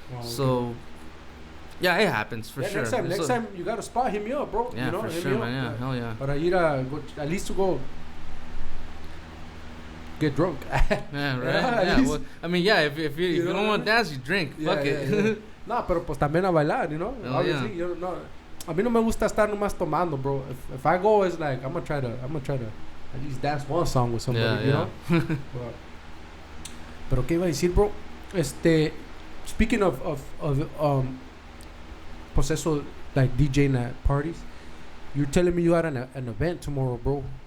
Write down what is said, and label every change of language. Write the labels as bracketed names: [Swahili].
[English] Oh, so yeah, it happens for sure. Next time you got a spot, hit me up, bro. Yeah, for sure, man. Yeah, hell yeah. [Spanish] Para ir [English] at least to go get drunk. Yeah, right. Yeah, well, I mean, yeah. If you don't want to dance, you drink. Fuck it. Yeah. [Spanish] No, pero pues también a bailar, [English] Obviously, [Spanish] a mí no me gusta estar nomás tomando, bro. [English] If I go, it's like I'm gonna try to at least dance one song with somebody, you know. [Spanish] Pero qué iba a decir, [English] bro. Speaking of [Spanish] pues eso, [English] like DJing at parties, you're telling me you had an event tomorrow, bro.